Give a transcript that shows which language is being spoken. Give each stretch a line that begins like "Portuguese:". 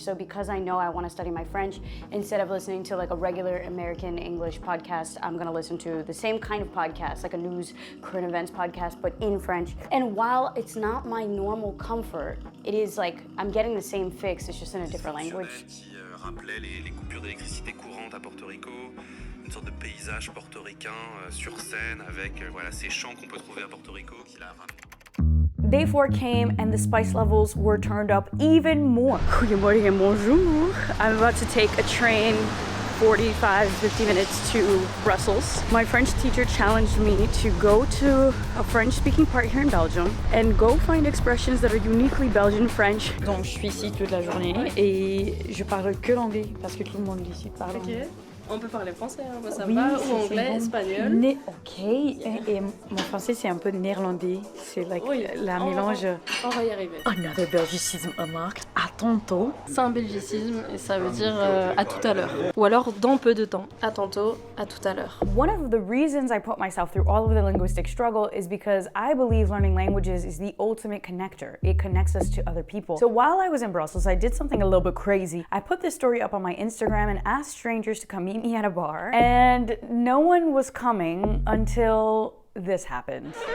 English: So because I know I want to study my French, instead of listening to like a regular American English podcast, I'm gonna listen to the same kind of podcast, like a news, current events podcast, but in French. And while it's not my normal comfort, it is like I'm getting the same fix, it's just in a different language.
French: Rappelait les coupures d'électricité courantes à Porto Rico, une sorte de paysage portoricain sur scène avec voilà, ces chants qu'on peut trouver à Porto Rico.
English: Day 4 came and the spice levels were turned up even more. Goedemorgen and bonjour. I'm about to take a train 50 minutes to Brussels. My French teacher challenged me to go to a French-speaking part here in Belgium and go find expressions that are uniquely Belgian French.
French: Donc je suis ici toute la journée et je parle que l'anglais parce que tout le monde ici parle anglais. On peut parler français, hein, moi ça oui, va, ou anglais, espagnol. Ok, et mon français c'est un peu néerlandais, c'est like la mélange. On va y arriver.
English: Another Belgicism unlocked.
French: À tantôt. C'est un belgicisme et ça veut dire à tout à l'heure. Ou alors dans peu de temps. À tantôt, à tout à l'heure.
English: One of the reasons I put myself through all of the linguistic struggle is because I believe learning languages is the ultimate connector. It connects us to other people. So while I was in Brussels, I did something a little bit crazy. I put this story up on my Instagram and asked strangers to come meet me at a bar, and no one was coming until this happened.